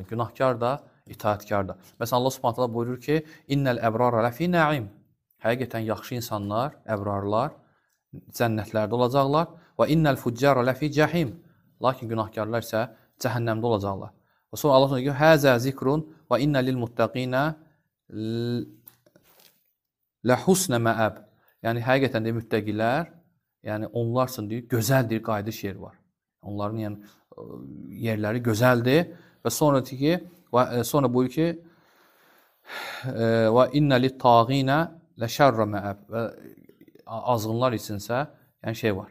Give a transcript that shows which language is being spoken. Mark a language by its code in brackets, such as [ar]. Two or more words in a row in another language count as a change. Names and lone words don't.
[az] Günahkar da, itaatkar da. Məsələn Allah Subhanahu buyurur ki, [ar] "إن الأبرار لفي نعيم." [az] Həqiqətən yaxşı insanlar, əbrarlar cənnətlərdə olacaqlar və [ar] إن الفجار لفي جحيم. [az] Lakin günahkarlar isə cəhənnəmdə olacaqlar. Və sonra Allah deyir ki, [ar] "هذا ذكر وإن للمتقين لحسن مآب." [az] Yəni həqiqətən də müttəqilər, yəni onlar üçün deyir, gözəldir, qayıdış yeri var. Onların yəni yerləri gözəldir və sonra deyir ki, sonra buyurur ki, [ar] "وإن للطاغين لشر مآب." [az] Və azğınlar içinsə, yəni şey var.